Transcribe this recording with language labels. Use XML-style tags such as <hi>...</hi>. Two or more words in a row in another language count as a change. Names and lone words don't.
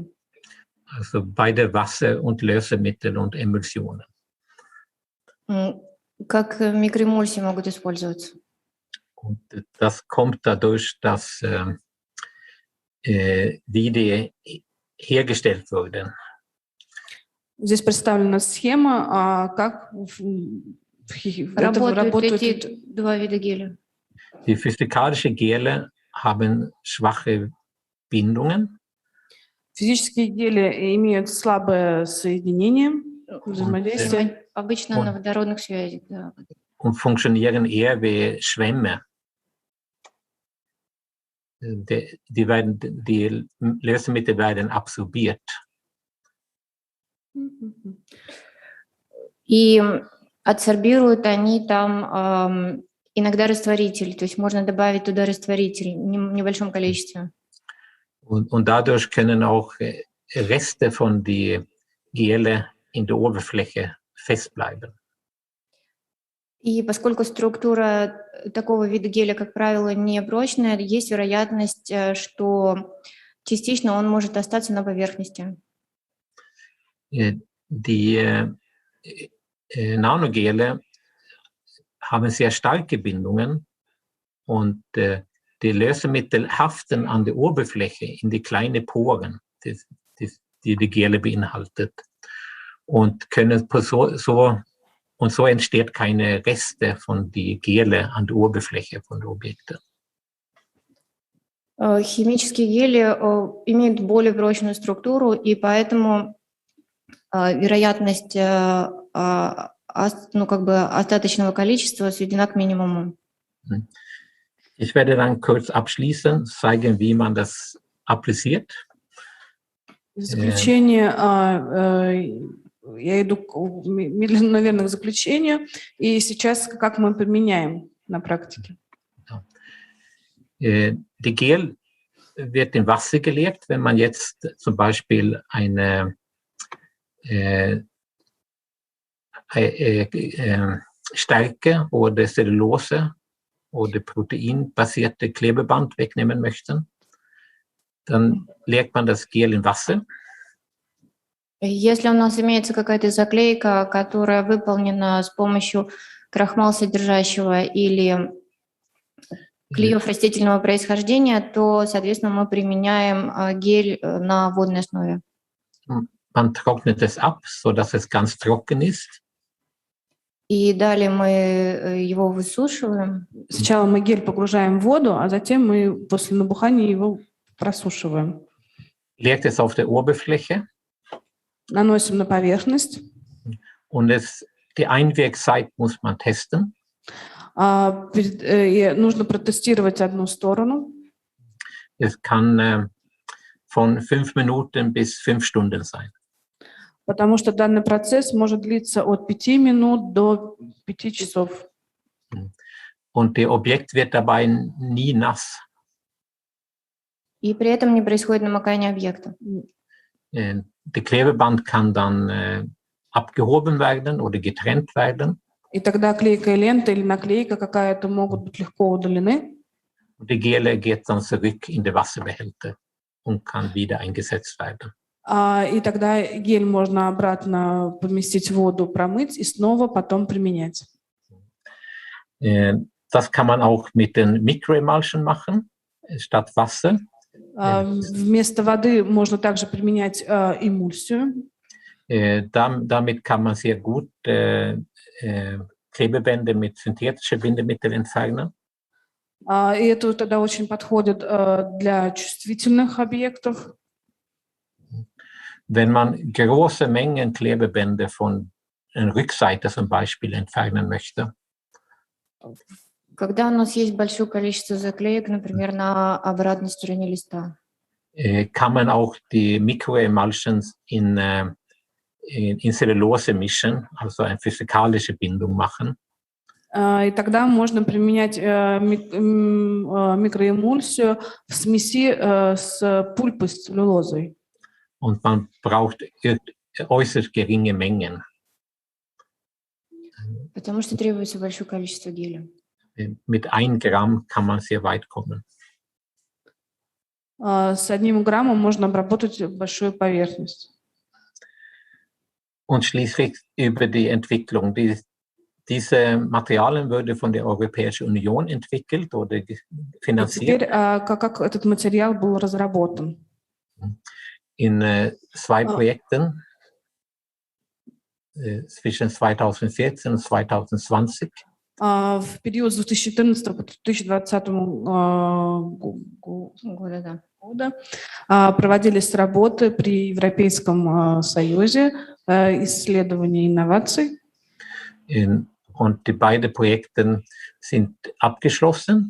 <de>Also beide Wasser und Lösemittel und Emulsionen.</de> <ru>Как микроэмульсии могут использоваться.</ru> <de>Und das kommt dadurch, dass wie die hergestellt wurden.</de> <ru>Здесь представлена схема, как работают эти два вида геля.</ru> <de>Die physikalischen Gele haben schwache Bindungen.</de> <ru>Физические гели имеют слабое соединение, взаимодействие. Обычно на водородных связях, да.</ru> <de>Und funktionieren eher wie Schwämme. Die Lösemittel werden absorbiert.</de> <ru>И адсорбируют они там иногда растворитель, то есть можно добавить туда растворитель в небольшом количестве.</ru> <de>Und dadurch können auch Reste von die Gele in der Oberfläche festbleiben.</de> <ru>И поскольку структура такого вида геля, как правило, не прочная, есть вероятность, что частично он может остаться на поверхности.</ru> <de>Nanogele haben sehr starke Bindungen und die Lösemittel haften an der Oberfläche in die kleinen Poren, die Gele beinhaltet. Und können so entsteht keine Reste von die Gele an der Oberfläche von den Objekten.</de> <ru>Химические гели имеют более прочную структуру, и поэтому вероятность остаточного количества сведена к минимуму.</ru> <de>Ich werde dann kurz abschließen, zeigen, wie man das appliziert.</de> <ru>В заключение, я иду медленно, наверное, к заключению, и сейчас как мы применяем на практике.</ru> <de>Die Gel wird in Wasser gelegt, wenn man jetzt zum Beispiel eine Stärke oder Cellulose oder proteinbasierte Klebeband wegnehmen möchte. Dann legt man das Gel in Wasser.</de> <ru>Если у нас имеется какая-то заклейка, которая выполнена с помощью крахмал содержащего или клеев растительного происхождения, то, соответственно, мы применяем гель на водной основе.</ru> <de>Man trocknet es ab, sodass es ganz trocken ist.</de> <ru>И далее мы его высушиваем. Сначала мы гель погружаем в воду, а затем мы после набухания его просушиваем.</ru> <de>Legt es auf der Oberfläche.</de> <ru>Наносим на поверхность.</ru> <de>Und die Einwirkzeit muss man testen.</de> <ru>Нужно протестировать одну сторону.</ru> <de>Es kann von 5 Minuten bis 5 Stunden sein.</de> <ru>Потому что данный процесс может длиться от 5 минут до 5 часов.</ru> <de>Und das Objekt wird dabei nie nass.</de> <ru>И при этом не происходит намокание объекта.</ru> <de>Das Klebeband kann dann abgehoben werden oder getrennt werden.</de> <ru>И тогда клейкая лента или наклейка какая-то могут быть легко удалены.</ru> <de>Und die Gele geht dann zurück in den Wasserbehälter und kann wieder eingesetzt werden.</de> <ru>И тогда гель можно обратно поместить в воду, промыть и снова потом применять.</ru> <de>Das kann man auch mit den Mikroemulsion machen, statt Wasser.</de> <ru>Вместо воды можно также применять эмульсию.</ru> <de>Damit kann man sehr gut Klebebände mit synthetischen Bindemitteln entfernen.</de> <ru>И это тогда очень подходит для чувствительных объектов.</ru> <de>Wenn man große Mengen Klebebände von einer Rückseite zum Beispiel entfernen möchte.</de> <ru>Когда у нас есть большое количество заклеек, например, на обратной стороне листа.</ru> <de>Kann man auch die Mikroemulsions in Cellulose mischen, also eine physikalische Bindung machen.</de> <ru>И тогда можно применять микроэмульсию в смеси с пульпой, с целлюлозой.</ru> <de>Und man braucht äußerst geringe Mengen.</de> <ru>Потому что требуется большое количество геля.</ru> <de>Mit 1 Gramm kann man sehr weit kommen.</de> <ru>С 1 граммом можно обработать большую поверхность.</ru> <de>Und schließlich über die Entwicklung. Diese Materialien wurden von der Europäischen Union entwickelt oder finanziert.</de> <ru>Теперь, как этот материал был разработан?</ru> <de>In 2 Projekten zwischen 2014 und 2020.</de> <ru>В период с 2014 по 2020 года проводились работы при Европейском Союзе, исследования инноваций.</ru> <de>Und die beiden Projekte sind abgeschlossen.</de>